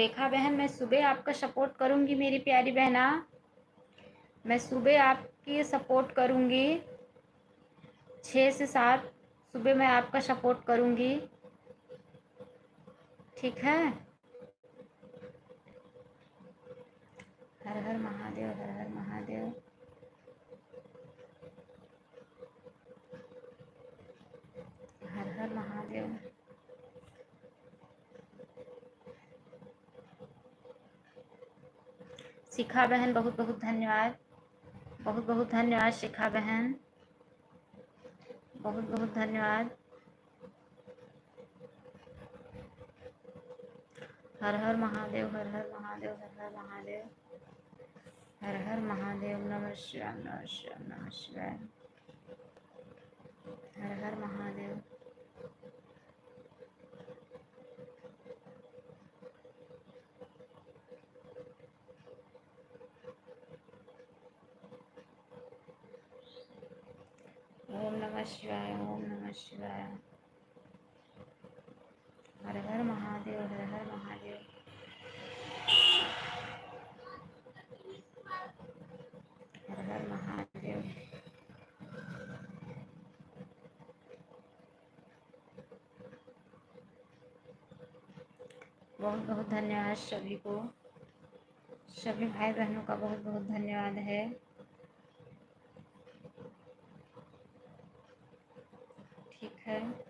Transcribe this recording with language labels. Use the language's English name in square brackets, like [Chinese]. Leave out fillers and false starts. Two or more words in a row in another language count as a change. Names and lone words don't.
[Hindi] रेखा बहन, मैं सुबह आपका सपोर्ट करूंगी मेरी प्यारी बहना, मैं सुबह आपकी सपोर्ट करूंगी। 6 से 7 सुबह मैं आपका सपोर्ट करूंगी, ठीक है। हर हर महादेव, हर हर महादेव। हर हर महादेव। शिखा बहन, बहुत बहुत धन्यवाद, बहुत बहुत धन्यवाद शिखा बहन, बहुत बहुत धन्यवाद। हर हर महादेव, हर हर महादेव, हर हर महादेव। हर हर महादेव। [Sanskrit] नमः शिवाय, नमः शिवाय, नमः शिवाय। [Hindi] हर हर महादेव। [Sanskrit] ओम नमः शिवाय, ओम नमः शिवाय। [Hindi] हर हर महादेव, हर हर महादेव। हर हर महादेव। बहुत बहुत धन्यवाद सभी को, सभी भाई बहनों का बहुत बहुत धन्यवाद है। ठीक है।